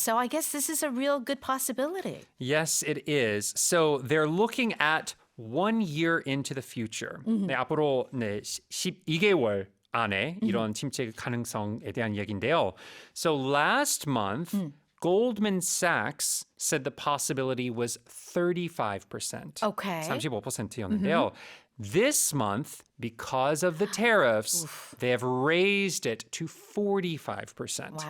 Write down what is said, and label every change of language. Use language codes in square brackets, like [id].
[en] So I guess this is a real good possibility. Yes, it is. So they're looking at 1 year into the future. [ko] 네, 앞으로 12개월 안에 이런 침체 가능성에 대한 이야기인데요. [en] So last month, Goldman Sachs said the possibility was 35%. Okay. [ko] 35%였는데요. [en] This month, because of the tariffs, they have raised it to 45%.